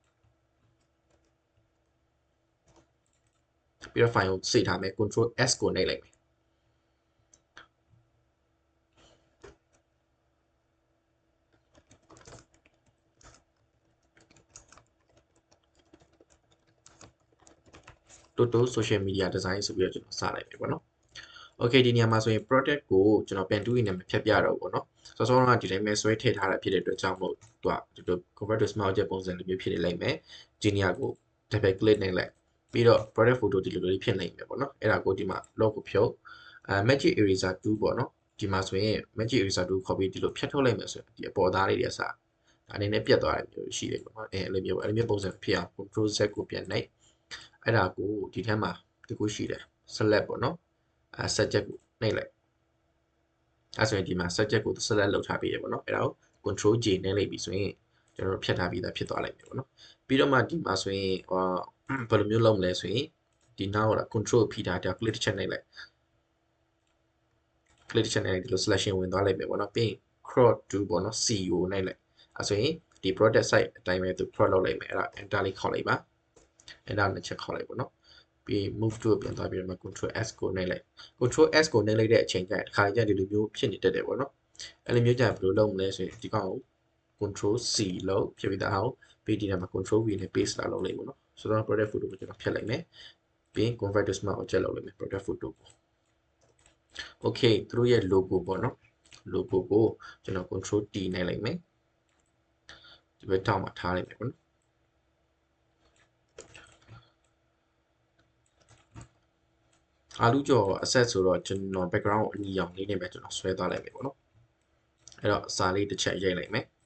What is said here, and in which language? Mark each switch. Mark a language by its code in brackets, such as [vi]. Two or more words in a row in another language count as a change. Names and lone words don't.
[my] ပြီးတော့ file ကိုစိတ်ထားမယ် [en] control S [my] ကိုနှိပ်လိုက်မယ်Toto [en] social media design [my] ဆိုပြီးတော့ကျွန်တော်စလိုက်ပြီပေါ့နော် okay ဒီနေရာမှာဆိုရင် product ကိုကျွန်တော်ပြန်တူးရင်လည်းမဖြတ်ပြတော့ဘူးပေါ့နော်စောစောကဒီတိုင်းပဲဆွဲထည့်ထားတာဖြစ်တဲ့အတွက်ကြောင့်မို့သူက [en] convert to smart object [my] ပုံစံလိုမျိုးဖြစ်နေ လိုက်မယ်ဒီနေရာကို [en] double click [my] နှိပ်လိုက်ပြီးတော့ [en] product photo [my] ဒီလိုလေးဖြစ်နေမယ်ပေါ့နော်အဲ့ဒါကိုဒီမှာ log ကိုဖြုတ် [en] magic eraser tool [my] ပေါ့နော်ဒီမှာ ဆိုရင် [en] magic eraser tool copy [my] ဒီလိုဖြတ်ထုတ်လိုက်မယ်ဆိုရင်ဒီအပေါ်သားလေးတွေအစားအနေနဲ့ပြတ်သွားတယ်မျိုးရှိတယ်ပေါ့နော်အဲ့လိုမျိုးပုံစံဖြစ်အောင် [en] control z [my] ကိုပြန်နှိပ်အဲ့ဒါကိုဒီထဲမှာဒီခုရှိတယ် select ပေါ့နော်subject ကိုနှိပ်လိုက်အဲ့ဆိုရင်ဒီမှာ subject ကို select လုပ်ထားပေးရပေါ့နော်အဲ့ဒါကို [en] control J [my] နှိပ်လိုက်ပြီဆိုရင်ကျွန်တော်တို့ဖြတ်ထားပြီးသားဖြစ်သွားလိုက်ပြီပေါ့နော်ပြီးတော့မှဒီမှာဆိုရင်ဘယ်လိုမျိုးလုပ်မလဲဆိုရင်ဒီနောက်က control ဖိထားတဲ့ click တစ်ချက်နှိပ်လိုက် click တစ်ချက်နှိပ်လိုက်ဒီလို selection ဝင်သွားလိုက်ပြီပေါ့နော်ပြီးရင် [en] crop to [my] ပေါ့နော် C ကိုနှိပ်လိုက်အဲ့ဆိုရင်ဒီ [en] product site [my] အတိုင်းပဲသူ crop လုပ်လိုက်မယ်အဲ့ဒါ enter လေး ခေါက်လိုက်ပါအဲ့ဒါနှစ်ချက်ခေါက်လိုက်ပေါ့နော်ပြီး [en] move to [my] ပြန်သွားပြီးတော့ [en] control S [my] ကိုနှိပ်လိုက် [en] control S [my] ကိုနှိပ်လိုက်တဲ့အချိန်ကျရင်တစ်ခါကျဒီလိုမျိုးဖြစ်နေတတ်တယ်ပေါ့နော်အဲ့လိုမျိုးကျရင်ဘယ်လိုလုပ်မလဲဆိုရင်ဒီကောင်ကို [en] control C [my] လို့ဖြစ်ပြီးသားအောင်ပြီးဒီထဲမှာ [en] control V [my] နဲ့ paste လာလုပ်လိုက်ပေါ့နော်ဆိုတော့ [en] product photo [my] ကိုကျွန်တော်ဖြတ်လိုက်မယ်ပြီးရင် [en] convert to smart object [my] လုပ်လိုက်မယ် [en] product photo [my] ကို okay သူတို့ရဲ့ logo ပေါ့နော် logo ကိုကျွန်တော် [en] control T [my] နဲ့လိုက်မယ်ဒီဘက်ထောက်မှာထားလိုက်မယ်ပေါ့နော် အာလူကျော် asset ဆိုတော့ကျွန်တော် background အနီရောင်လေးနဲ့ပဲကျွန်တော်ဆွဲသွားလိုက်မယ်ပေါ့နော်အဲ့တော့စာလေးတစ်ချက်ရိုက်လိုက်မယ်